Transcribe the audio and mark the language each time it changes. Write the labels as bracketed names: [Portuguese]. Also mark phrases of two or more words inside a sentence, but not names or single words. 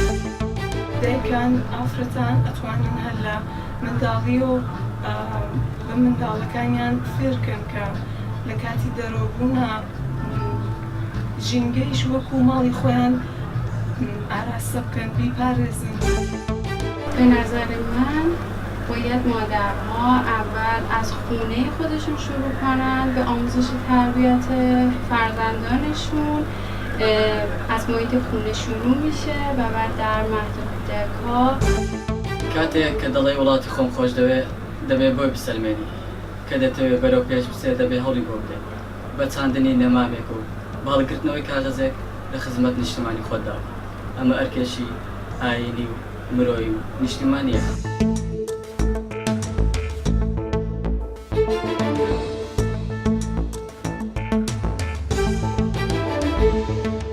[Central Kurdish] دایکان ئافرەتان ئەتوانن هەر لە منداڵی و بە منداڵەکانیان فێرکەن کە لە کاتی دەرۆبوونە ژینگەیش وەکو ماڵی خۆیان ئاراستە بکەن بیپارێزن. [Persian] به نظر من باید مادرها اول از خونه خودشون شروع کنن به آموزش تربیت فرزندانشون. از محیط خونه شروع میشه و بعد در مهد کودک‌ها. [Central Kurdish] کاتێک کە دەڵێ وڵاتی خۆم خۆش دەبێ بۆی بسەلمێنی کە دەتەوێت بەرەو پێش بچێت دەبێ هەڵی بۆ بدەیت بە چاندنی نەمامێک و باڵگرتنەوەی کاغەزێک لە خزمەت نیشتیمانی خۆتدا. ئەمە ئەرکێشی ئاینی و مرۆیی و نیشتیمانیە.